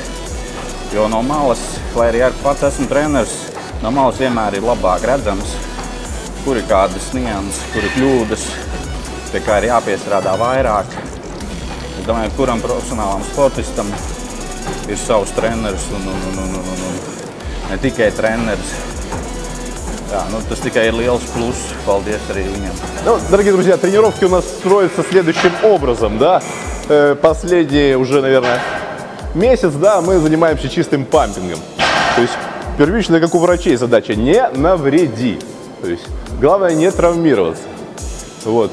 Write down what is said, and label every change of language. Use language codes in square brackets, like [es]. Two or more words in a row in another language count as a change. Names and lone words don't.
[lv] Jo no malas, lai arī pats esmu treneris, no malas vienmēr ir labāk redzams, kur ir kādas nianses, kur ir kļūdas, pie kā ir jāpiestrādā vairāk. Es domāju, kuram profesionālam sportistam ir savs treneris un ne tikai treneris. Да, tas tikai ir liels плюс. Paldies arī viņam. [ru] Ну, дорогие друзья, тренировки у нас строятся следующим образом, да. Последний уже, наверное, месяц, да, мы занимаемся чистым пампингом. То есть первичная, как у врачей, задача не навреди. То есть главное не травмироваться. Вот.